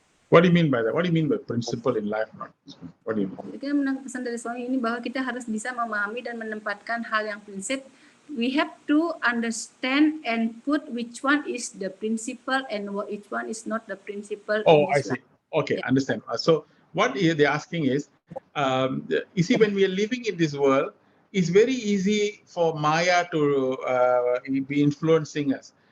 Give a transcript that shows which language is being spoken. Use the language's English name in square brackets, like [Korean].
[English] What do you mean by that? What do you mean by principle in life, not principle? What do you mean? [Indonesian] Kita menangkap pesan dari suami ini bahwa kita harus bisa memahami dan menempatkan hal yang prinsip. [English] We have to understand and put which one is the principle and which one is not the principle. Oh, I see. Okay, understand. So what they're asking is, you see, when we are living in this world, it's very easy for Maya to be influencing us.